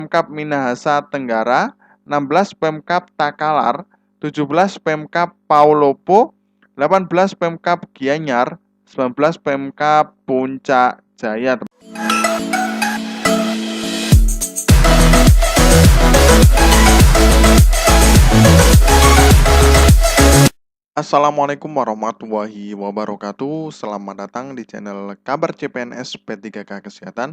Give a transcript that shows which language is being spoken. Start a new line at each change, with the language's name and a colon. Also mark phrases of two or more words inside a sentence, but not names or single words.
Indonesian: Pemkab Minahasa Tenggara, 16 Pemkab Takalar, 17 Pemkab Paulopo, 18 Pemkab Gianyar, 19 Pemkab Puncak Jaya.
Arabic: السلام عليكم ورحمة الله وبركاته.
Indonesian: Selamat datang di channel Kabar CPNS P3K Kesehatan.